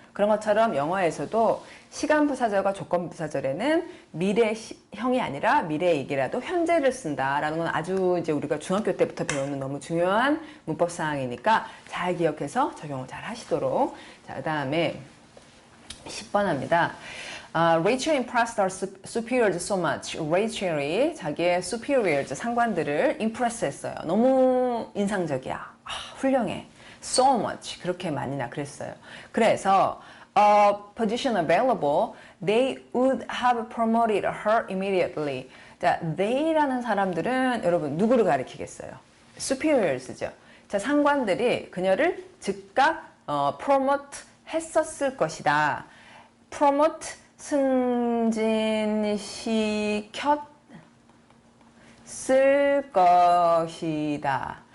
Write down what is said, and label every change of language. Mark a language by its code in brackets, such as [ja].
[ko] 그런 것처럼 영어에서도 시간 부사절과 조건 부사절에는 미래형이 아니라 미래 얘기라도 현재를 쓴다라는 건 아주 이제 우리가 중학교 때부터 배우는 너무 중요한 문법 사항이니까 잘 기억해서 적용을 잘 하시도록. 자, 그다음에 10번 합니다. [en] Rachel impressed her superiors so much. [ko] Rachel이 자기의 superiors, 상관들을 impress 했어요. 너무 인상적이야. 훌륭해. So much. 그렇게 많이나 그랬어요. [en] 그래서 position available, they would have promoted her immediately. [ko] 자, they라는 사람들은 여러분 누구를 가리키겠어요? superiors죠. 자, 상관들이 그녀를 즉각 promote 했었을 것이다. promote 승진시켰을 것이다.